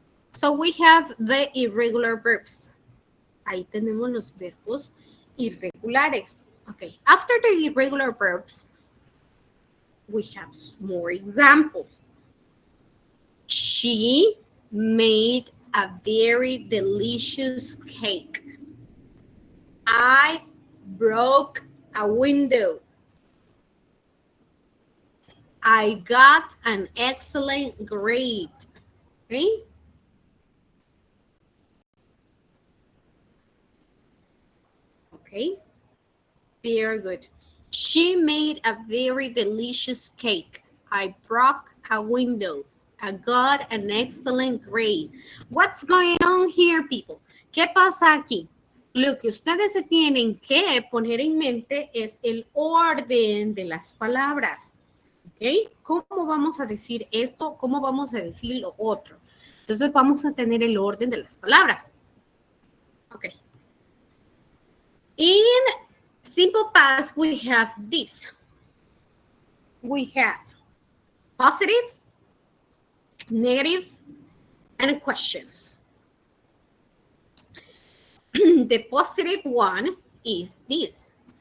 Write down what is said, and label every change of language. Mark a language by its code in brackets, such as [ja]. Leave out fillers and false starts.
[en] So we have the irregular verbs. [es] Ahí tenemos los verbos irregulares. [en] Okay, after the irregular verbs, we have more examples. She made a very delicious cake. I broke a window. I got an excellent grade. Okay? Okay. Very good. She made a very delicious cake. I broke a window. I got an excellent grade. What's going on here, people? [es] ¿Qué pasa aquí? Lo que ustedes se tienen que poner en mente es el orden de las palabras. ¿Ok? ¿Cómo vamos a decir esto? ¿Cómo vamos a decir lo otro? Entonces vamos a tener el orden de las palabras. Ok. [en] In simple past, we have this. We have positive, negative, and questions. The positive one is this.